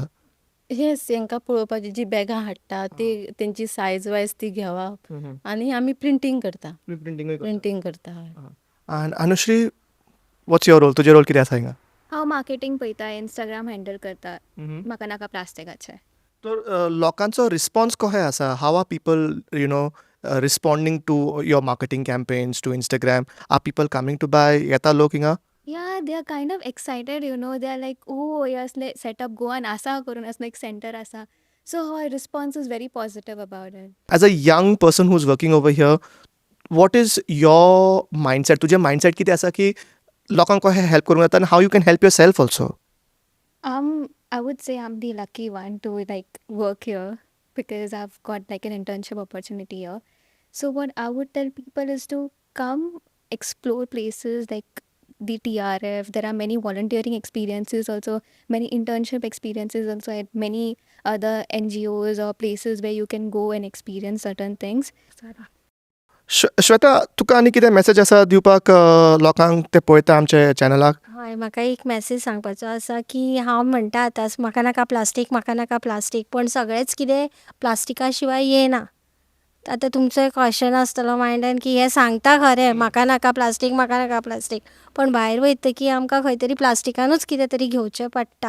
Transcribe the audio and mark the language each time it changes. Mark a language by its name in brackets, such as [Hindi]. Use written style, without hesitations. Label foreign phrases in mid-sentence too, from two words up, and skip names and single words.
[Konkani] येस हांकां पळोवपाची जी बॅगां हाडटा ती तेंची [English] size wise [Konkani] ती घेवप आनी आमी प्रिंटींग करता. प्रिंटींग करता हय. आणि अनुश्री [English] what's your role? [Konkani] तुजे रोल कितें आसा हिंगा? हांव मार्केटींग पळयता इंस्टाग्राम हँडल करता म्हाका प्लास्टिकाचे. तर लोकांचो रिस्पॉन्स कशें आसा? [English] how are people responding to your marketing campaigns to Instagram? are people coming to buy? [Konkani] येता लोक हिंगा? [English] Yeah, they are kind of excited, they are like, oh, yes, setup [Konkani] goan asa करून असं एक सेंटर आसा. [English] So our response is very positive about it. As a young person who's working over here, what is your mindset? [Konkani] तुझे mindset कितें आसा की लोकांक कशें help करूंक जाता [English] and how you can help yourself also? I would say I'm the lucky one to work here because I've got an internship opportunity here. So what I would tell people is to come explore places like the TRF. There are many volunteering experiences also, many internship experiences also at many other NGOs or places where you can go and experience certain things. [Konkani] श्वेता तुका आनी कितें मॅसेज आसा दिवपाक लोकांक ते पळयता आमचे चॅनलाक? हय म्हाका एक मॅसेज सांगपाचो आसा की हांव म्हणटा आतां म्हाका नाका प्लास्टीक पण सगळेंच कितें प्लास्टिका शिवाय येना. आतां तुमचो एक क्वेश्चन आसतलो मायंडान की हें सांगता खरें म्हाका नाका प्लास्टीक पण भायर वयतकीर आमकां खंय तरी प्लास्टिकानूच कितें तरी घेवचें पडटा.